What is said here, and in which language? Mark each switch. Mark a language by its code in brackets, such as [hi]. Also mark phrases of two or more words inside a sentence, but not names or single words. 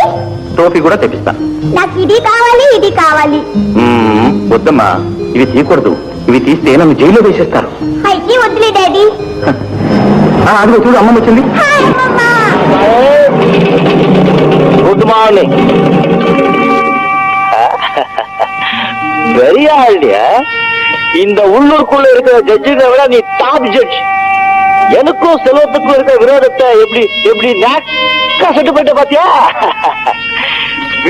[te] టోపీ కూడా తెప్పిస్తాను. నాకు ఇది కావాలి, ఇది కావాలి. వద్దమ్మా, ఇవి తీయకూడదు. ఇవి తీస్తే నన్ను జైల్లో వేసేస్తారు. అయితే వద్దులే డాడీ. అదిగో చూడు, అమ్మమ్మ వచ్చింది. [en] good morning. [ta] பெரிய ஆள்டியா, இந்த உள்ளூருக்குள்ள இருக்கிற ஜட்ஜுகளை விட நீ [en] top judge. [ta] எனக்கும் செல்வத்துக்கும் இருக்கிற விரோதத்தை எப்படி எப்படி செட்டு போயிட்ட பாத்தியா?